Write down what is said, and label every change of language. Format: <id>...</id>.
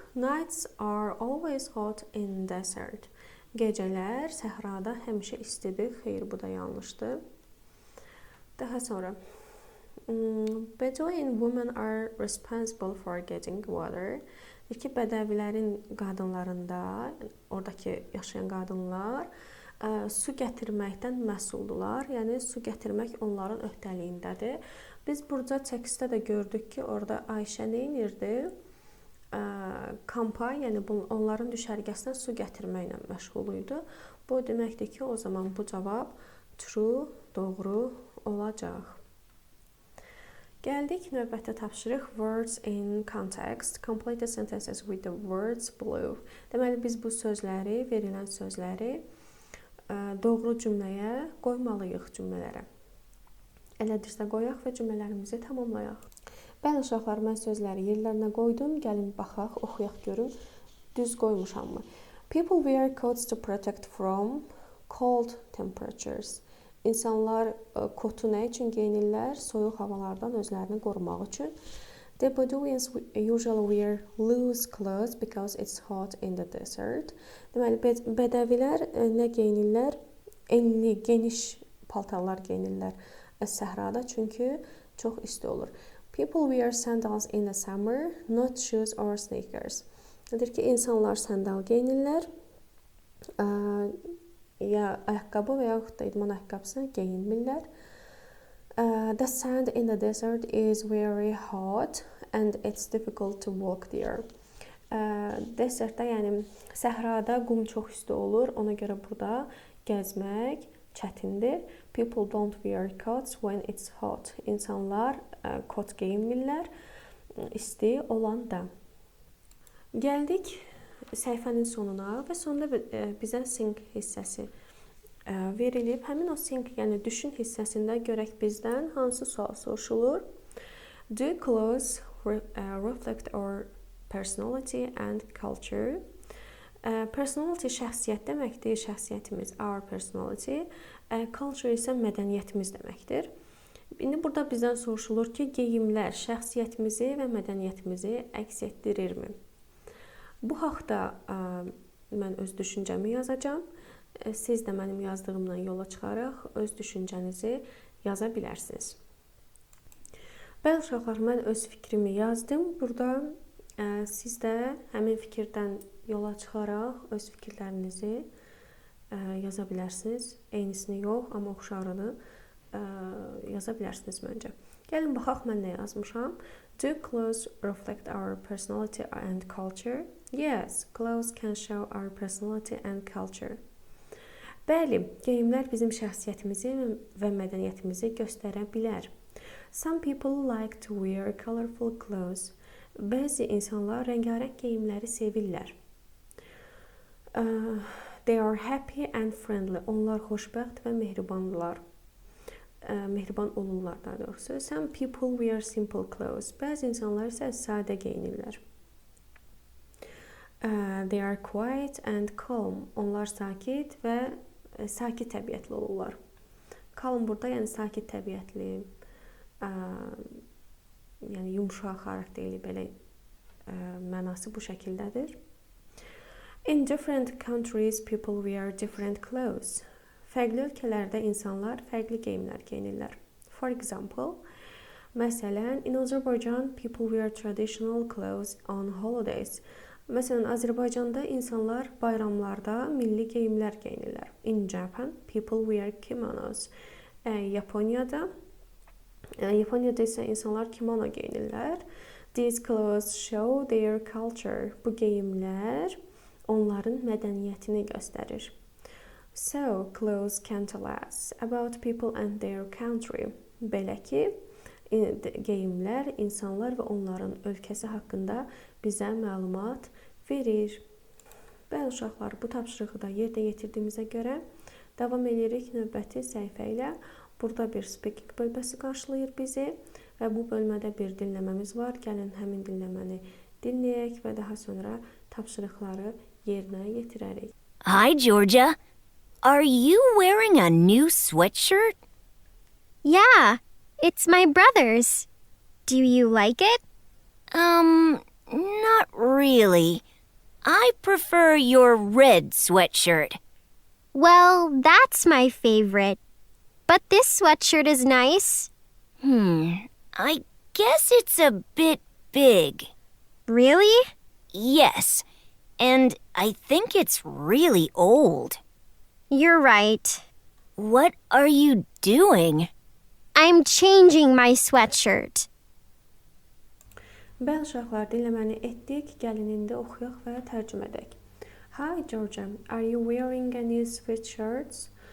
<en>Nights are always hot in desert.</en> <az>Gecələr səhrada həmişə istidir. Xeyr, bu da yanlışdır. Daha sonra</az> <en>Bedouin women are responsible for getting water.</en> <az>Deyir ki, bədəvilərin qadınlarında, oradakı yaşayan qadınlar su gətirməkdən məsuldular. Yəni su gətirmək onların öhdəliyindədir. Biz burada tekstdə də gördük ki, orada Ayşə nə edirdi? Kampa, yəni onların düşərgəsinə su gətirməklə məşğul idi. Bu deməkdir ki, o zaman bu cavab true, doğru olacaq. Gəldik növbəti tapşırıq</az> <en>words in context. Complete the sentences with the words below.</en> <az>Deməli biz bu sözləri, verilən sözləri doğru cümləyə qoymalıyıq cümlələrə. Elədirsə qoyaq və cümlələrimizi tamamlayaq. Bəli uşaqlar, mən sözləri yerlərinə qoydum. Gəlin baxaq, oxuyaq görüm. Düz qoymuşammı?</az> <en>People wear coats to protect from cold temperatures.</en> <az>İnsanlar kotu nə üçün geyinirlər? Soyuq havalardan özlərini qorumaq üçün.</az> <en>The Bedouins usually wear loose clothes because it's hot in the desert.</en> <az>Deməli, bədəvilər nə geyinirlər? Enli, geniş paltarlar geyinirlər səhrada, çünki çox isti olur.</az> <en>People wear sandals in the summer, not shoes or sneakers.</en> <az>Deyir ki, insanlar sandal geyinirlər, ya ayaqqabı və yaxud da idman ayaqqabısı geyinmirlər.</az> <en>The sand in the desert is very hot and it's difficult to walk there.</en> <az>Desertdə, yəni səhrada qum çox isti olur, ona görə burada gəzmək çətindir.</az> <en>People don't wear coats when it's hot.</en> <az>İnsanlar kot geyinmirlər isti olanda. Gəldik səhifənin sonuna və sonda bizə think hissəsi verilib. Həmin o think, yəni düşün hissəsində görək bizdən hansı sual soruşulur?</az> <en>Do clothes reflect our personality and culture?</en> <az>Personality şəxsiyyət deməkdir, şəxsiyyətimiz</az> <en>our personality,</en> <az>culture isə mədəniyyətimiz deməkdir. İndi burada bizdən soruşulur ki, geyimlər şəxsiyyətimizi və mədəniyyətimizi əks etdirirmi? Bu haqda mən öz düşüncəmi yazacağam. Siz də mənim yazdığımdan yola çıxaraq öz düşüncənizi yaza bilərsiniz. Bəli uşaqlar, mən öz fikrimi yazdım. Burada siz də həmin fikirdən yola çıxaraq öz fikirlərinizi yaza bilərsiniz. Eynisini yox, amma oxşarını yaza bilərsiniz məncə. Gəlin baxaq mən nə yazmışam.</az> <en>Do clothes reflect our personality and culture? Yes, clothes can show our personality and culture.</en> <az>Bəli, geyimlər bizim şəxsiyyətimizi və mədəniyyətimizi göstərə bilər.</az> <en>Some people like to wear colorful clothes.</en> <az>Bəzi insanlar rəngarəng geyimləri sevirlər.</az> <en>They are happy and friendly.</en> <az>Onlar xoşbəxt və mehribandırlar. Mehriban olurlar daha doğrusu.</az> <en>Some people wear simple clothes.</en> <az>Bəzi insanlar isə sadə geyinirlər.</az> <en>They are quiet and calm.</en> <az>Onlar sakit və sakit təbiətli olurlar. Calm burada yəni sakit təbiətli, yəni yumşaq xarakterli belə mənası bu şəkildədir.</az> <en>In different countries people wear different clothes.</en> <az>Fərqli ölkələrdə insanlar fərqli geyimlər geyinirlər.</az> <en>For example,</en> <az>məsələn,</az> <en>in Azerbaijan people wear traditional clothes on holidays.</en> <az>Məsələn, Azərbaycanda insanlar bayramlarda milli geyimlər geyinirlər.</az> <en>In Japan, people wear kimonos.</en> <az>Yaponiyada isə insanlar kimono geyinirlər.</az> <en>These clothes show their culture.</en> <az>Bu geyimlər onların mədəniyyətini göstərir.</az> <en>So, clothes can tell us about people and their country.</en> <az>Belə ki, geyimlər insanlar və onların ölkəsi haqqında bizə məlumat verir. Bəli uşaqlar, bu tapşırığı da yerdə yetirdiyimizə görə davam edirik növbəti səhifə ilə. Burada bir speaking bölməsi qarşılayır bizi və bu bölmədə bir dinləməmiz var. Gəlin həmin dinləməni dinləyək və daha sonra tapşırıqları yerinə yetirərik.</az> <en>Hi, Georgia. Are you wearing a new sweatshirt? Yeah, it's my brother's. Do you like it? Not really. I prefer your red sweatshirt. Well, that's my favorite. But this sweatshirt is nice. I guess it's a bit big. Really? Yes, and I think it's really old. You're right. What are you doing? I'm changing my sweatshirt.</en> <az>Bəli uşaqlar, dinləməni etdik. Gəlin indi oxuyaq və tərcümə edək.</az> <en>Hi Georgia, are you wearing a new sweatshirt?</en>